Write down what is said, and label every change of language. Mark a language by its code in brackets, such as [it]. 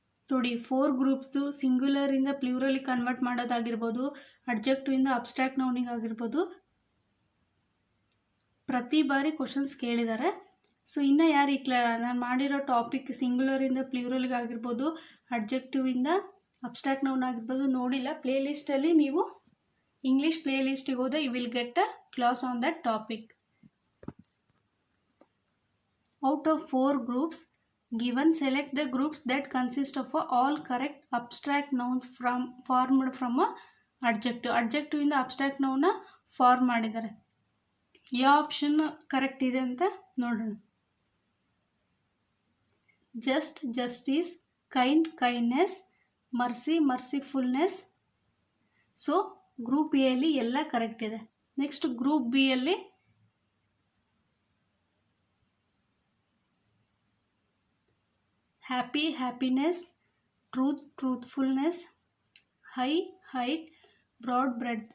[kn] ನೋಡಿ, 4 ಗ್ರೂಪ್ಸ್ದು ಸಿಂಗ್ಯುಲರಿಂದ ಪ್ಲೂರಲಿಗೆ ಕನ್ವರ್ಟ್ ಮಾಡೋದಾಗಿರ್ಬೋದು, ಅಡ್ಜೆಕ್ಟಿವಿಂದ ಅಬ್ಸ್ಟ್ರಾಕ್ಟ್ ನೌನಿಗೆ ಆಗಿರ್ಬೋದು, ಪ್ರತಿ ಬಾರಿ ಕ್ವಶನ್ಸ್ ಕೇಳಿದ್ದಾರೆ. ಸೊ ಇನ್ನು ಯಾರು ನಾನು ಮಾಡಿರೋ ಟಾಪಿಕ್ ಸಿಂಗ್ಯುಲರಿಂದ ಪ್ಲೂರಲ್ಗೆ ಆಗಿರ್ಬೋದು, ಅಡ್ಜೆಕ್ಟಿವಿಂದ ಅಬ್ಸ್ಟ್ರಾಕ್ಟ್ ನೌನ್ ಆಗಿರ್ಬೋದು ನೋಡಿಲ್ಲ, ಪ್ಲೇಲಿಸ್ಟಲ್ಲಿ ನೀವು ಇಂಗ್ಲೀಷ್ ಪ್ಲೇಲಿಸ್ಟಿಗೆ ಹೋದರೆ [en] You will get a class on that topic. Out of 4 groups given, select the groups that consist of all correct abstract nouns formed from a adjective. [kn] adjective ಇಂದ abstract ನೌನ್ನ form ಮಾಡಿದ್ದಾರೆ. ಯಾವ option correct ಇದೆ ಅಂತ ನೋಡೋಣ. [en] Just justice, kind kindness, mercy mercifulness. So group A [kn] ಅಲ್ಲಿ ಎಲ್ಲ correct ಇದೆ. [en] Next group B ಅಲ್ಲಿ happy happiness, truth truthfulness, high height, broad bread.